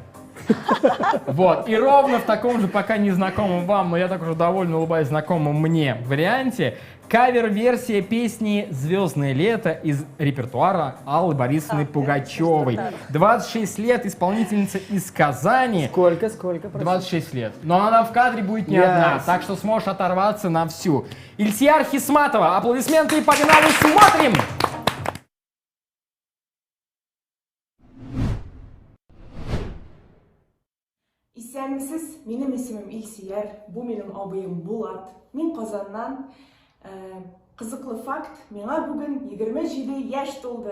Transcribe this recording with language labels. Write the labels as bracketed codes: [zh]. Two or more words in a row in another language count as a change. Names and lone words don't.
[ru] Вот, и ровно в таком же, пока незнакомом вам, но я так уже довольно улыбаюсь, знакомом мне варианте, кавер-версия песни «Звездное лето» из репертуара Аллы Борисовны Пугачевой. 26 лет, исполнительница из Казани. Сколько? 26 лет. Но она в кадре будет не одна, так что сможешь оторваться на всю. Ильсияр Хисматова, аплодисменты и погнали, смотрим! [tt] Исәнмесез, минем исемем Илсияр, бу минем абыем Булат. Мин Казаннан. Кызыклы факт, миңа бүген 27 яшь тулды.